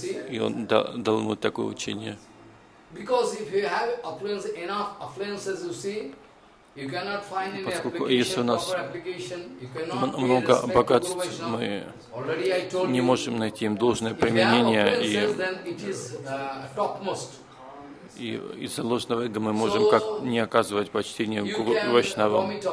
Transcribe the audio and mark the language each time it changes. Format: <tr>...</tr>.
<ru>И он дал ему такое учение.</ru> <en>Because if you have affluence, enough affluence, as you see, you cannot find any application, proper application. You cannot.</en> <ru>Много богатств мы не можем найти им должное применение, и из-за ложного эго мы можем как не оказывать почтения гуру Вайшнавам.</ru>